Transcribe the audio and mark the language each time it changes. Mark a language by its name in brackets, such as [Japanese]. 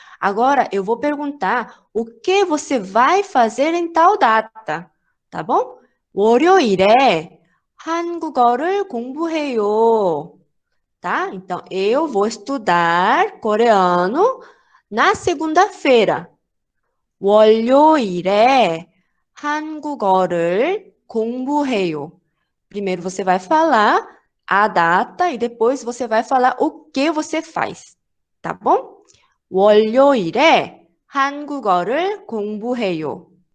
[Portuguese] Agora, eu vou perguntar o que você vai fazer em tal data, tá bom? [Korean] 월요일에 한국어를 공부해요, tá? [Portuguese] Então, eu vou estudar coreano na segunda-feira. [Korean] 월요일에 한국어를 공부해요. [Portuguese] Primeiro você vai falar a data e depois você vai falar o que você faz, tá bom? [Korean] 월요일에 한국어를 공부해요.